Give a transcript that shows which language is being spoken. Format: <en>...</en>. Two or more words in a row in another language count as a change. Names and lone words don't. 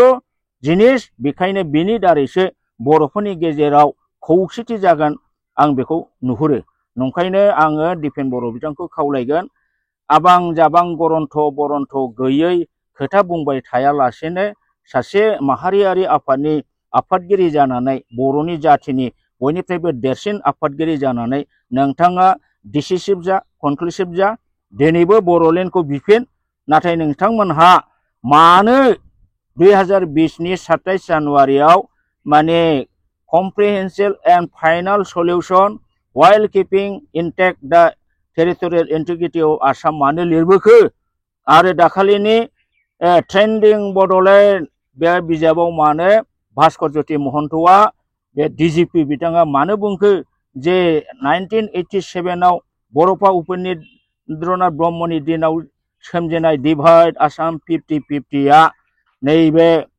<brx>जिनिस बेखायनो बिनि दारैसो बर'फोरनि गेजेराव खौसेथि जागोन आं बेखौ नुहुरो नंखायनो आङो दिपेन बर' बिथांखौ खावलायगोन आबां जाबां गरन्थ बरन्थ गैयै खोथा बुंबाय थायालासेनो सासे माहारियारि आफादनि आफादगिरि जानानै बर'नि जाथिनि बयनिफ्रायबो देरसिन आफादगिरि जानानै नोंथाङा डिसिसिभ जा कनक्लुसिभ जा दिनैबो बर'लेण्डखौ बिफिन नाथाय नोंथांमोनहा मानो 2020नि 27 जानुवारियाव माने</brx> <en>comprehensive and final solution while keeping intact the territorial integrity of Assam</en> <brx>मानो लिरबोखो आरो दाखालिनि ट्रेन्डिं बड'लेण्ड बे बिजाबाव मानो भास्कर ज्योति महन्तआ बे डिजिपि बिथाङा मानो बुंखो जे 1987आव बड'फा उपेन्द्रनाथ ब्रह्मनि दिनाव सोमजिनाय डिभाइड आसाम 50-50आ नैबे</brx>